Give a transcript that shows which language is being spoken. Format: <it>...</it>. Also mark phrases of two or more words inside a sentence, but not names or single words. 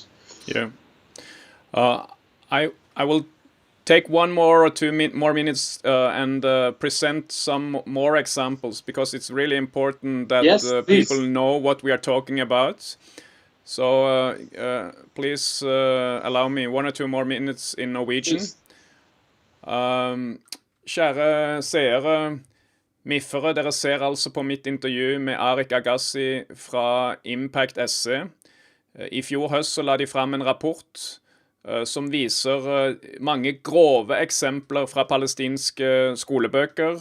<en>Yeah, I will take 1 more or 2 more minutes and present some more examples, because it's really important that people know what we are talking about. So please allow me 1 or 2 more minutes in Norwegian.</en> <no>Kjære seere, miffere, dere ser altså på mitt intervju med Arik Agassi fra Impact SE. I fjor høst så la de fram en rapport som viser mange grove eksempler fra palestinske skolebøker.</no>